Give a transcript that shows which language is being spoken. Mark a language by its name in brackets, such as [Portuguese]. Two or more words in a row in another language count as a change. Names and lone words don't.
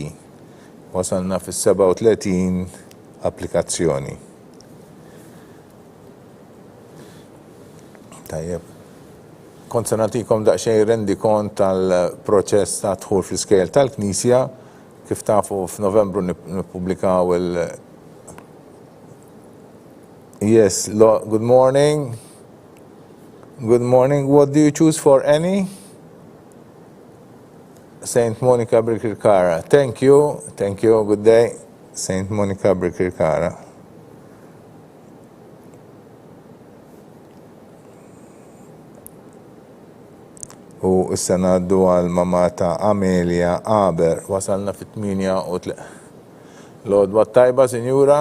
[Maltese] Wasalna fis-37 applikazzjoni. Tajjeb. Kont se nagħtikom daqsxejn rendi kont tal-proċess ta' dħul fl-iskejjel tal-Knisja, kif tafu f'Novembru nippubblikaw [English] Yes, good morning. Good morning. What do you choose for Annie? Saint Monica Birkirkara. Thank you. Thank you. Good day. Saint Monica Birkirkara. [Maltese] U issa ngħaddu għal mama ta' Amelia Aber. Wasalna fit-8 l-għodwa tajba, Sinjura.